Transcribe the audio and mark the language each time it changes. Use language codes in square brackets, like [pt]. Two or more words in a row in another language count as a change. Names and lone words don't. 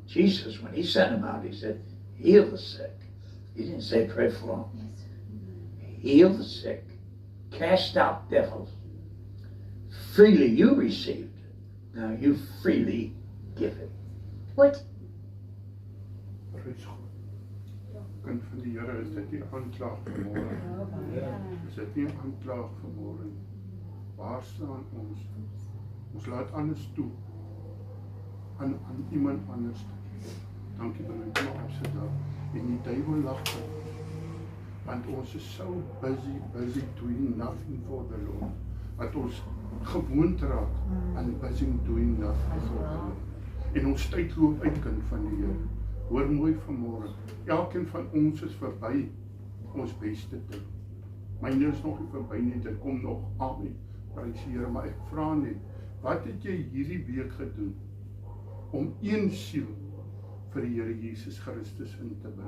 [en] Jesus, when he sent them out, he said, "Heal the sick." He didn't say pray for them. Heal the sick, cast out devils. Freely you received it. Now you freely give it. What? Praise God. [af] Kind van die Here, is dit nie aanklag vanmôre? Is dit nie aanklag vanmôre? Waar staan ons? Ons laat anders toe aan iemand anders toe. Dankie broer, kom op sit daar. En die duiwel lag vir ons. [en] Want ons is so busy doing nothing for the Lord. [af] Dat ons gewoond raak aan [en] busy doing nothing for the Lord. [af] En ons tyd loop uit, kind van die Here. Hoor mooi vanmôre. Elkeen van ons is verby ons beste tyd. Myne is nog nie verby nie, dit kom nog. Amen. Prys die Here, maar ek vra net, wat het jy hierdie week gedoen om een siel vir die Here Jesus Christus in te bring?